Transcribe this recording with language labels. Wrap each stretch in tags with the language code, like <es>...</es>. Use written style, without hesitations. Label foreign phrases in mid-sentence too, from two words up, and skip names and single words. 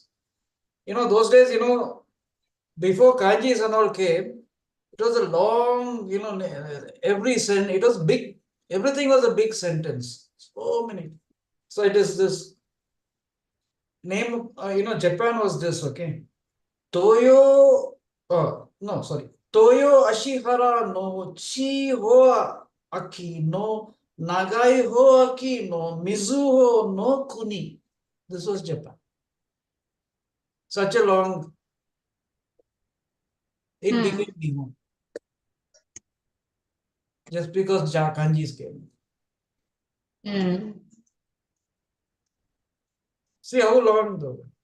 <en>Those days, before kanjis and all came, it was a long, it was big. Everything was a big sentence. So many. So it is this name, Japan was this, okay. Toyo, no, sorry.</en> <ja>豊葦原の千五百秋の長五百秋の瑞穂の国.</ja> <en>This was Japan. Such a long, it became Nihon. Just because kanjis came. See how long though.</en>